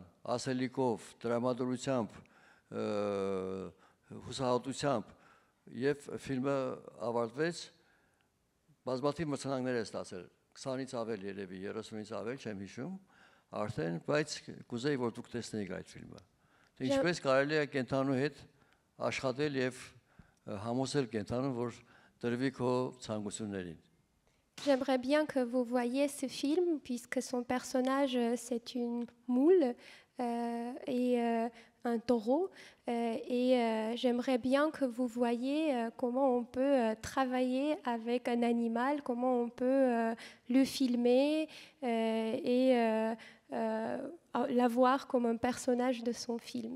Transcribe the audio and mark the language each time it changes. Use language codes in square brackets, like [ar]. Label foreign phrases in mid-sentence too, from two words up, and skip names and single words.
[hy] ասելիքով, տրամադրությամբ, հուսահատությամբ, եւ ֆիլմը ավարտվեց բազմաթիվ մրցանակներ է ստացել, 20-ից ավել երևի, 30-ից ավել, չեմ հիշում, արդեն, բայց կուզեի, որ դուք տեսնեիք այդ ֆիլմը։ Թե ինչպես կարելի է կենթանու հետ աշխատել եւ համոզել կենթանուն, որ տրվի քո ցանկություններին։ [fr] J'aimerais bien que vous voyiez ce film, puisque son personnage, c'est une moule et un taureau. Et j'aimerais bien que vous voyiez comment on peut travailler avec un animal, comment on peut le filmer et l'avoir comme un personnage de son film.